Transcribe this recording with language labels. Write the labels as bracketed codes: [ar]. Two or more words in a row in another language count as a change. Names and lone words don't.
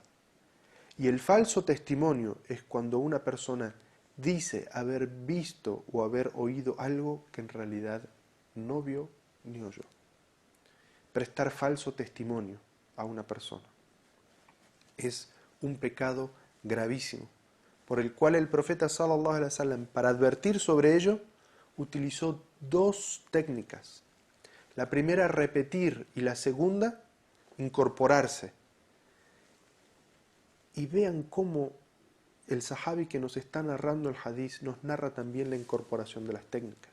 [es] Y el falso testimonio es cuando una persona dice haber visto o haber oído algo que en realidad no vio ni oyó. Prestar falso testimonio a una persona es un pecado gravísimo, por el cual el profeta [ar] صلى الله عليه وسلم, [es] para advertir sobre ello, utilizó 2 técnicas. La primera, repetir, y la segunda, incorporarse. Y vean cómo el sahabi que nos está narrando el hadiz nos narra también la incorporación de las técnicas.